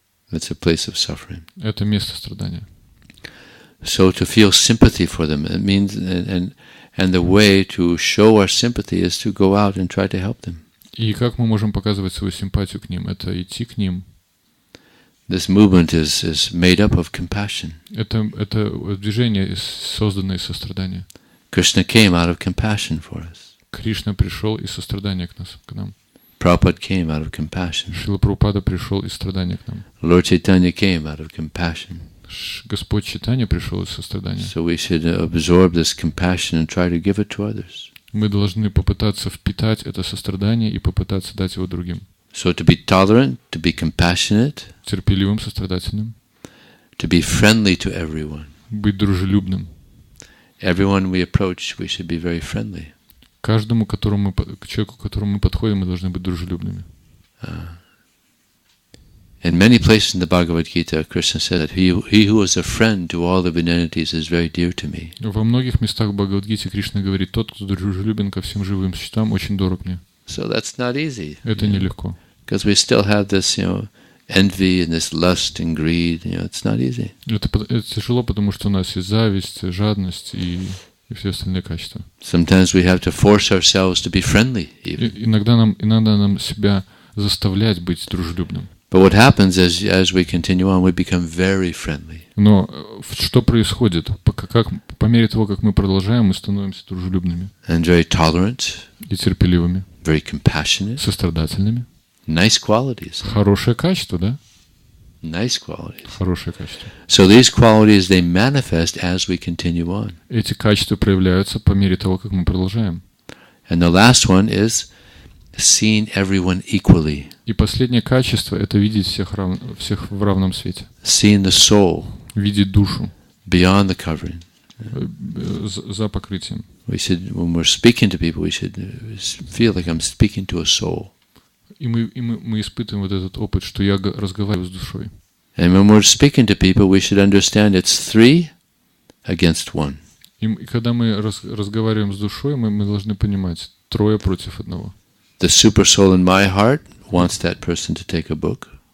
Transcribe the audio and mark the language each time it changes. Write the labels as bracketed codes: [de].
[en] That's a place of suffering. [ru] Это место страдания. [en] So to feel sympathy for them, it means, and the way to show our sympathy is to go out and try to help them. [ru] И как мы можем показывать свою симпатию к ним? Это идти к ним. [en] This movement is made up of compassion. [ru] Это движение создано из сострадания. [en] Krishna came out of compassion for us. [ru] Кришна пришел из сострадания к нам. [en] Prabhupada came out of compassion. [ru] Шрила Прабхупада пришел из страдания к нам. [en] Lord Chaitanya came out of compassion. [ru] Господь Чайтанья пришел из сострадания. [en] So we should absorb this compassion and try to give it to others. [ru] Мы должны попытаться впитать это сострадание и попытаться дать его другим. [en] So to be tolerant, to be compassionate, [ru] терпеливым, сострадательным, [en] to be friendly to everyone. [ru] Быть дружелюбным. [en] Everyone we approach, we should be very friendly. [ru] Каждому, к человеку, к которому мы подходим, мы должны быть дружелюбными. [en] In many places in the Bhagavad Gita, Krishna said that he who is a friend to all the entities is very dear to me. [ru] Во многих местах в Бхагавад-гите Кришна говорит: тот, кто дружелюбен ко всем живым существам, очень дорог мне. [en] So that's not easy. [ru] Это нелегко. [en] Because we still have this, envy and this lust and greed. It's not easy. [ru] Это тяжело, потому что у нас есть зависть, жадность и все остальные качества. [en] Sometimes we have to force ourselves to be friendly. [ru] Иногда нам себя заставлять быть дружелюбным. [en] But what happens is, as we continue on, we become very friendly. [ru] Но что происходит? По мере того, как мы продолжаем, мы становимся дружелюбными. [en] And very tolerant. [ru] И терпеливыми. [en] Very compassionate. [ru] Сострадательными. [en] Nice qualities. [ru] Хорошее качество, да? [en] Nice qualities. [ru] Хорошее качество. [en] So these qualities, they manifest as we continue on. [ru] Эти качества проявляются по мере того, как мы продолжаем. [en] And the last one is seeing everyone equally. [ru] И последнее качество — это видеть всех в равном свете. [en] Seeing the soul. [ru] Видеть душу. [en] Beyond the covering. [ru] За покрытием. [en] We should, when we're speaking to people, we should feel like I'm speaking to a soul. [ru] И мы испытываем вот этот опыт, что я разговариваю с душой. [en] And when we're speaking to people, we should understand it's 3 against 1. [ru] И когда мы разговариваем с душой, мы должны понимать: 3 против 1. [en] The super soul in my heart wants that person to take a book.